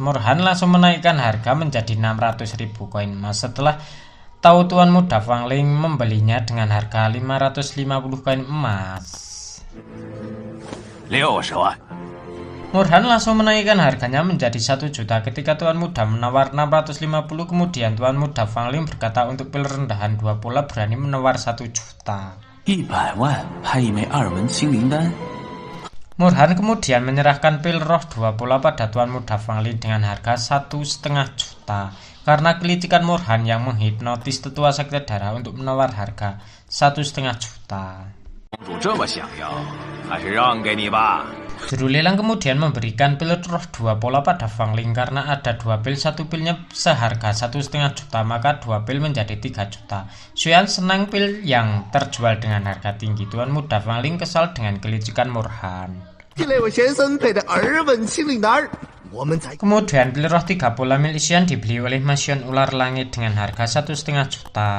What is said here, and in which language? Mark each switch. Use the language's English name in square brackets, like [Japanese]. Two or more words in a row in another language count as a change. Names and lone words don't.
[Indonesian] Murhan langsung menaikkan harga menjadi 600.000 koin emas setelah tahu tuan muda Fang Ling membelinya dengan harga 550 koin emas. 60万 Murhan langsung menaikkan harganya menjadi 1 juta ketika tuan muda menawar 650. Kemudian tuan muda Fang Ling berkata untuk pil rendahan 2 pola berani menawar 1 juta. [Chinese] 100 万拍一枚2文清灵丹。 [Indonesian] Murhan kemudian menyerahkan pil roh 2 pola pada tuan muda Fang Ling dengan harga 1,5 juta. Karena kelicikan Murhan yang menghipnotis tetua sekte darah untuk menawar harga 1,5 juta. [Chinese] 公主这么想要，还是让给你吧。 [Indonesian] Juru lelang kemudian memberikan pil roh 2 pola pada Fang Ling karena ada 2 pil, 1 pilnya seharga 1,5 juta, maka 2 pil menjadi 3 juta. Xuan senang pil yang terjual dengan harga tinggi. Tuan muda Fang Ling kesal dengan kelicikan Murhan. Kemudian pil roh 3 pola milik Xuan dibeli oleh Mas Xuan ular langit dengan harga 1,5 juta.